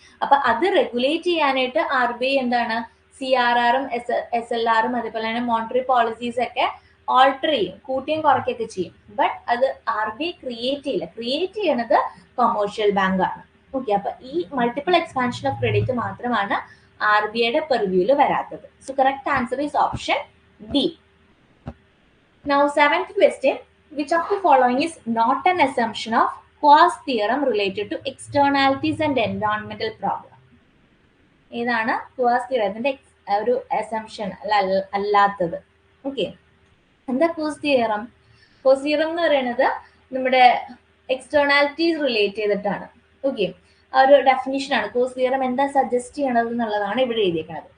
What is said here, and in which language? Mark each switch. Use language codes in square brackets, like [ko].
[ml] അപ്പൊ അത് റെഗുലേറ്റ് ചെയ്യാനായിട്ട് ആർ ബി ഐ എന്താണ്, CRR ഉം SLR ഉം അതേപോലെ തന്നെ മോണിറ്ററി പോളിസീസ് ഒക്കെ ഓൾട്ടർ ചെയ്യും, കൂട്ടിയും കുറയ്ക്കൊക്കെ ചെയ്യും. ബട്ട് അത് ആർ ബി ഐ ക്രിയേറ്റ് ചെയ്യില്ല. ക്രിയേറ്റ് ചെയ്യണത് കൊമേഴ്ഷ്യൽ ബാങ്ക് ആണ്. ഓക്കെ, അപ്പൊ ഈ മൾട്ടിപ്പിൾ എക്സ്പാൻഷൻ ഓഫ് ക്രെഡിറ്റ് മാത്രമാണ് ആർ ബി ഐയുടെ പെർവ്യൂവിൽ വരാത്തത്. [en] So correct answer is option D. Now, seventh question, which of the following is not an assumption of Quast theorem related to externalities and environmental problem? [ml] ഏതാണ് ക്വാസ്റ്റ് തിയറത്തിന്റെ ഒരു assumption അല്ലാത്തത്? Okay, എന്താ ക്വാസ്റ്റ് theorem? ക്വാസ്റ്റ് theorem എന്ന് പറയുന്നത് നമ്മുടെ externalities relate ചെയ്തിട്ടാണ്. Okay, ആ ഒരു ഡെഫിനിഷൻ ആണ്. ക്വാസ്റ്റ് തിയറം എന്താ സജസ്റ്റ് ചെയ്യണത് എന്നുള്ളതാണ് ഇവിടെ എഴുതിയിരിക്കുന്നത്.